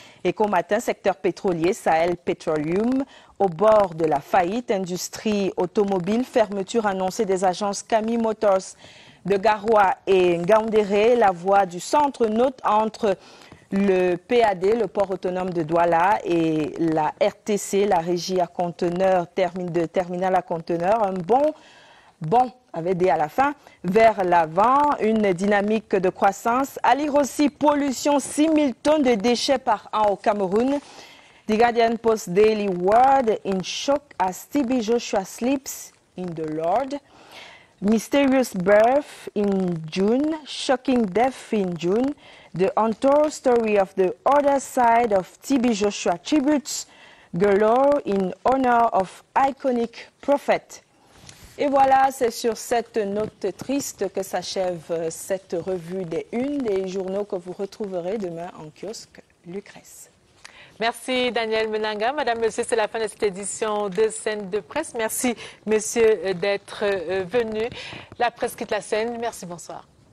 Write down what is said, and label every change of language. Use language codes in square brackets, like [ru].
[fr] Éco Matin, secteur pétrolier, Sahel Petroleum, au bord de la faillite, industrie automobile, fermeture annoncée des agences Camille Motors de Garoua et Ngaoundéré, la voie du centre note entre le PAD, le port autonome de Douala, et la RTC, la régie à conteneurs, terminal à conteneurs, un bon avec des à la fin, vers l'avant, une dynamique de croissance. À lire aussi, pollution, 6 000 tonnes de déchets par an au Cameroun. [en] The Guardian Post Daily World, in shock as TB Joshua sleeps, in the Lord. Mysterious birth in June, shocking death in June, the untold story of the other side of TB Joshua tributes, galore in honor of iconic prophet. [fr] Et voilà, c'est sur cette note triste que s'achève cette revue des unes des journaux que vous retrouverez demain en kiosque Lucrèce. Merci Daniel Menanga. Madame, Monsieur, c'est la fin de cette édition de Scène de Presse. Merci, Monsieur, d'être venu. La presse quitte la scène. Merci, bonsoir.